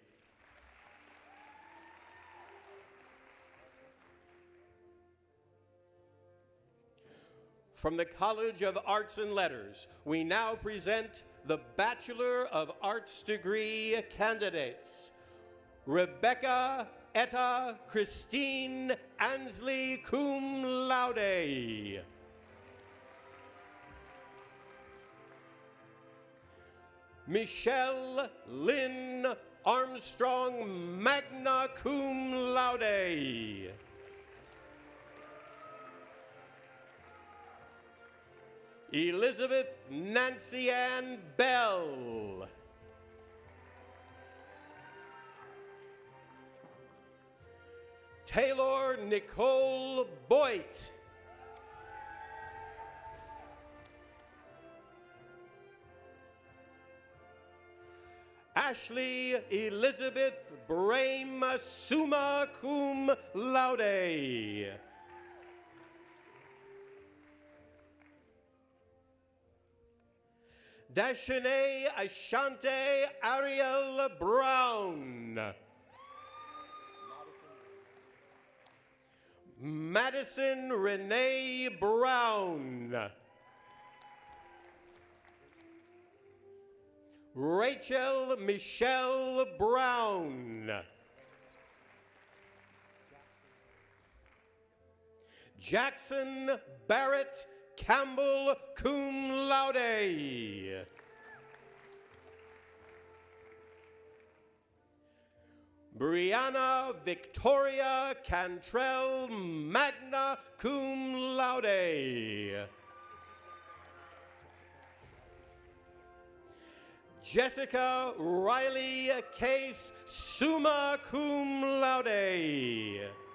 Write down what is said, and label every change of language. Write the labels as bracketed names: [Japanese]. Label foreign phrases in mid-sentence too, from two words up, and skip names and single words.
[English] From the College of Arts and Letters, we now present the Bachelor of Arts degree candidates, Rebecca Etta Christine Ansley [Latin] cum laude. [English] Michelle Lynn Armstrong [Latin] magna cum laude. [English] Elizabeth Nancy Ann Bell. Taylor Nicole Boyd. Ashley Elizabeth Brame [Latin] summa cum laude. [English] Dashane Ashante Ariel Brown. Madison Renee Brown. Rachel Michelle Brown. Jackson Barrett Campbell [Latin] cum laude. [English] Brianna Victoria Cantrell [Latin] magna cum laude. [English] Jessica Riley Case [Latin] summa cum laude.